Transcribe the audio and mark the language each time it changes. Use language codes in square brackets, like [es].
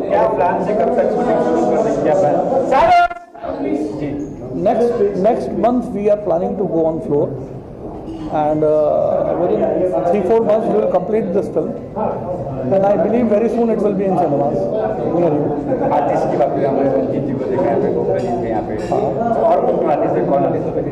[hi] क्या प्लान से कब तक शूटिंग शुरू कर देंगे, क्या plan? Ji, [en] next month we are planning to go on floor, and within 3-4 months we will complete this film, and I believe very soon it will be in cinemas near you. [hi] Artist की बात करें, हमने रंजीत जी को देखा है, यहाँ पे गोपरा जी के यहाँ पे, और कौन आर्टिस्ट है, कौन आर्टिस्ट?